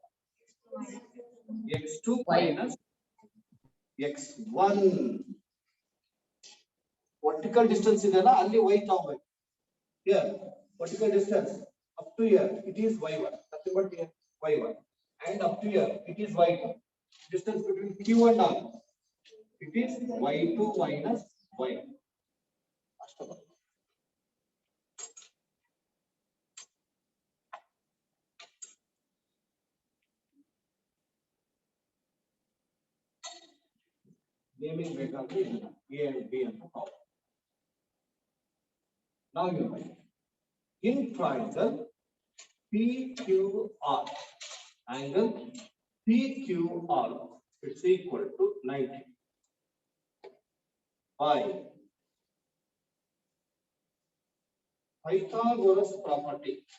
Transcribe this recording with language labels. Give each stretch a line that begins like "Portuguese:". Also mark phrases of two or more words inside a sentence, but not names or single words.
English: X2 minus X1. Vertical distance is only y tangent. Here vertical distance up to here it is y1. Nothing but here y1 and up to here it is y2. Distance between Q and R it is y2 minus y1.
Kannada: Naming ಬೇಕಾದ್ರೆ A and B ಅಂತ ತಗೊಳ್ಳಿ.
English: Now you write in triangle PQR angle PQR is equal to 90 by Pythagoras property.